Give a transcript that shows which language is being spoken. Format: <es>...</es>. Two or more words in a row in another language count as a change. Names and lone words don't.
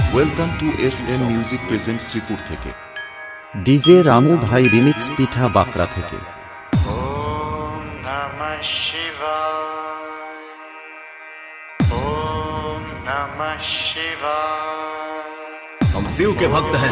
<en>welcome to SM music present</en> <bn>শ্রীপুর থেকে। ডিজে রামু ভাই রিমিক্স পিঠা বাকরা থেকে।</bn> <sa>ওম নমঃ শিবায়, ওম নমঃ শিবায়।</sa> <hi>हम शिव के भक्त हैं।</hi>